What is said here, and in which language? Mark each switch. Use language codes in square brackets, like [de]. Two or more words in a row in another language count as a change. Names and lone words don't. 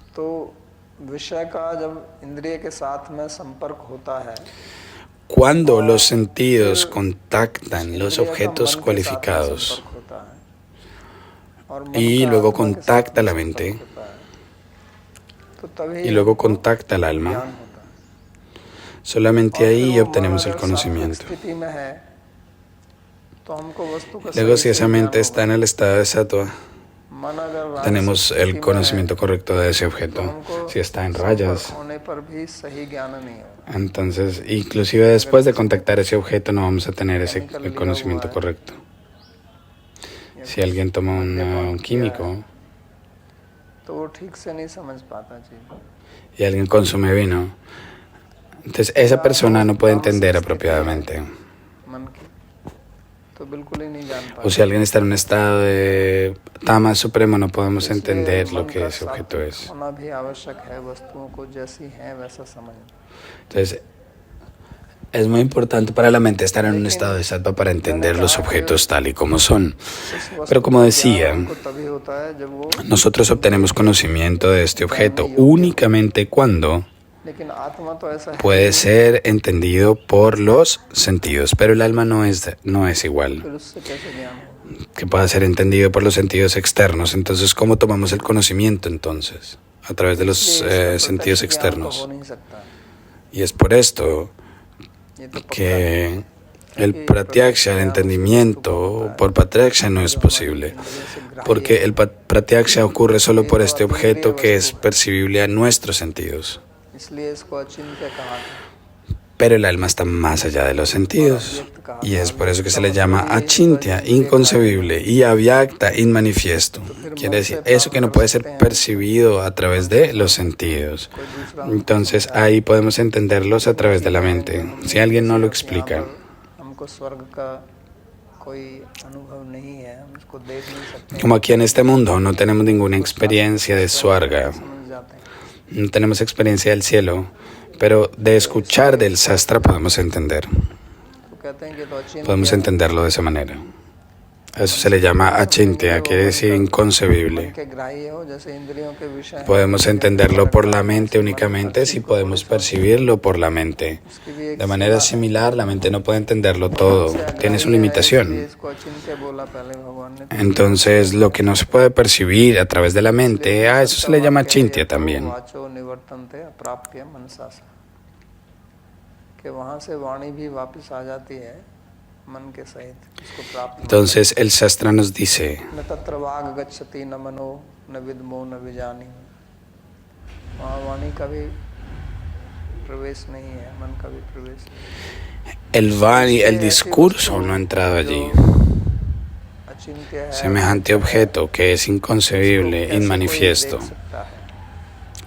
[es] Cuando los sentidos contactan los objetos cualificados y luego contacta la mente y luego contacta el alma, solamente ahí obtenemos el conocimiento. Luego, si esa mente está en el estado de sattva, [hi] मन अगर राजसिक [es] tenemos [hi] स्थिति [es] el [hi] में है [es] conocimiento correcto de ese [hi] तो [es] objeto. [hi] हमको [es] Si está en [hi] संपर्क [es] rayas, [hi] होने पर भी सही ज्ञान नहीं होगा। [es] entonces, inclusive después de contactar ese objeto, no vamos a tener ese [hi] केमिकल [es] el [hi] लिया [es] conocimiento [hi] हुआ है [es] correcto. [hi] या [es] Si alguien toma un [hi] मद्यपान किया है [es] químico [hi] तो वो ठीक से नहीं समझ पाता चीज। [es] y alguien consume vino, entonces esa persona no puede entender apropiadamente. [hi] मन की तो बिल्कुल ही नहीं जान [es] O [hi] पाता। [es] si alguien está en un estado de tama supremo, no podemos [hi] इसलिए [es] entender lo [hi] मन que का [es] ese objeto [hi] सात्विक [es] es. [hi] होना भी आवश्यक है, वस्तुओं को जैसी हैं वैसा समझना। [es] Entonces, es muy importante para la mente estar en un estado de sattva para entender los objetos tal y como son. [hi] इस वस्तु [es] Pero como [hi] का [es] decía, [hi] ज्ञान हमको तभी होता है जब वो, [es] nosotros obtenemos conocimiento de este objeto únicamente cuando [hi] लेकिन आत्मा तो ऐसा है [es] puede ser entendido por los sentidos, pero el alma no es igual, [hi] फिर उससे कैसे ज्ञान हो? [es] que pueda ser entendido por los sentidos externos. Entonces, ¿cómo tomamos el conocimiento entonces? A través de los [hi] इसलिए इसका [es] sentidos [hi] प्रत्यक्ष ज्ञान तो [es] externos. [hi] हो नहीं सकता। [es] Y es por esto [hi] ये तो पक्का है। [es] que el pratyaksha, el entendimiento por pratyaksha no es posible, porque el pratyaksha ocurre solo por este objeto que es percibible a nuestros sentidos. [hi] इसलिए इसको अचिंत्य कहा था। [es] Pero el alma está más allá de los sentidos, y es por eso que se le llama achintya, inconcebible, y avyakta, inmanifiesto. Quiere decir, eso que no puede ser percibido a través de los sentidos. Entonces ahí podemos entenderlos a través de la mente, si alguien no lo explica. [hi] हमको स्वर्ग का कोई अनुभव नहीं है, हम इसको देख नहीं सकते, [es] Como aquí en este mundo no tenemos ninguna experiencia de Swarga, [hi] समझ जाते हैं। [es] no tenemos experiencia del cielo, pero de escuchar del sastra podemos entender. [hi] तो कहते हैं कि तो अचिंत्य [es] Podemos entenderlo de esa manera. A eso se le llama achintya, quiere decir inconcebible. [hi] के ग्राह्य हो, जैसे इंद्रियों के विषय हैं, [es] Podemos entenderlo por la mente únicamente si podemos percibirlo por la mente. [hi] उसकी भी एक [es] De manera similar, la mente no puede entenderlo todo, tiene su limitación. [hi] इसको अचिंत्य बोला पहले भगवान ने। [es] Entonces, lo que no se puede percibir a través de la mente, a eso se le llama achintya también. [sa] वाचो निवर्तन्ते अप्राप्य मनसा सा, [hi] कि वहाँ से वाणी भी वापस आ जाती है मन के सहित, इसको प्राप्त। [es] Entonces, el sastra nos dice, [sa] न तत्र वाग गच्छति न मनो न विद्मो न विजानी, [hi] वहाँ वाणी का भी प्रवेश नहीं है, मन का भी प्रवेश नहीं। [es] el discurso no ha entrado allí. [hi] अचिंत्य है, [es] Semejante objeto que es inconcebible, [hi] इसको कैसे कोई [es] inmanifiesto. [hi] देख सकता है?